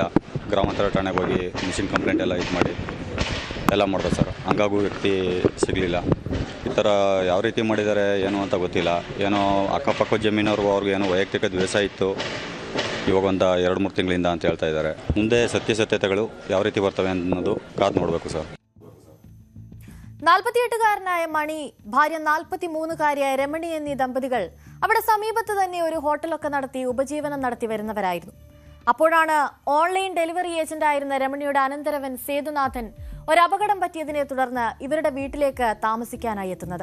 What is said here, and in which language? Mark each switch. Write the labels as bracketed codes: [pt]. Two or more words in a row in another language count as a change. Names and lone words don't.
[kn] ಗ್ರಾಮಾಂತರ ಠಾಣೆಗೆ ಹೋಗಿ [en] missing complaint [kn] ಎಲ್ಲ ಇದು ಮಾಡಿ ಎಲ್ಲ ಮಾಡಿದ್ರು ಸರ್. ಹಂಗಾಗೂ ವ್ಯಕ್ತಿ ಸಿಗಲಿಲ್ಲ. ಈ ಥರ ಯಾವ ರೀತಿ ಮಾಡಿದ್ದಾರೆ ಏನು ಅಂತ ಗೊತ್ತಿಲ್ಲ. ಏನೋ ಅಕ್ಕಪಕ್ಕ ಜಮೀನವ್ರಿಗೂ ಅವ್ರಿಗೆ ಏನೋ ವೈಯಕ್ತಿಕ ದ್ವೇಷ ಇತ್ತು. ಇವಾಗ ಒಂದು 2-3 ತಿಂಗಳಿಂದ ಅಂತ ಹೇಳ್ತಾ ಇದ್ದಾರೆ. ಮುಂದೆ ಸತ್ಯಾಸತ್ಯತೆಗಳು ಯಾವ ರೀತಿ ಬರ್ತವೆ ಅನ್ನೋದು ಕಾದು ನೋಡಬೇಕು ಸರ್. [ml] 48-കാരനായ മണി, ഭാര്യ 43-കാരിയായ രമണി എന്നീ ദമ്പതികൾ അവിടെ സമീപത്ത് തന്നെ ഒരു ഹോട്ടലൊക്കെ നടത്തി ഉപജീവനം നടത്തി വരുന്നവരായിരുന്നു. അപ്പോഴാണ് ഓൺലൈൻ ഡെലിവറി ഏജന്റായിരുന്ന രമണിയുടെ അനന്തരവൻ സേതുനാഥൻ ഒരു അപകടം പറ്റിയതിനെ തുടർന്ന് ഇവരുടെ വീട്ടിലേക്ക് താമസിക്കാനായി എത്തുന്നത്.